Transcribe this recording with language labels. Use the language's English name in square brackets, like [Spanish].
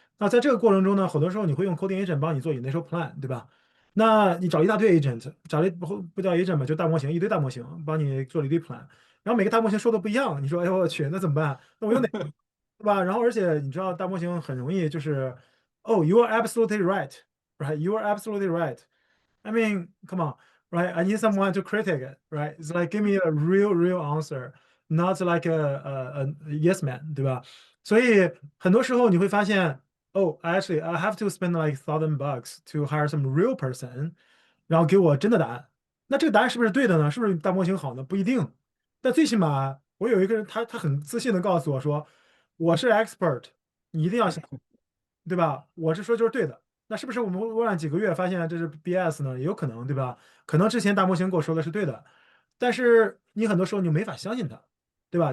[Chinese] 那在这个过程中呢，很多时候你会用 coding agent 帮你做 initial plan，对吧？那你找一大堆 agent，找了不叫 agent 吧，就大模型，一堆大模型帮你做了一堆 plan，然后每个大模型说的不一样，你说，哎呦我去，那怎么办？那我用哪个，对吧？然后而且你知道大模型很容易就是， [English] Oh, you are absolutely right, right? You are absolutely right. I mean, come on, right? I need someone to critic it, right? It's like give me a real answer, not like a yes man， [Chinese] 对吧？所以很多时候你会发现， [English] Oh, actually, I have to spend like $1,000 to hire some real person， [Chinese] 然后给我真的答案。那这个答案是不是对的呢？是不是大模型好呢？不一定。但最起码我有一个人，他很自信的告诉我说，我是 expert，你一定要相信，对吧？我是说就是对的。那是不是我们微软几个月发现这是 BS 呢？也有可能，对吧？可能之前大模型跟我说的是对的，但是你很多时候你没法相信它，对吧？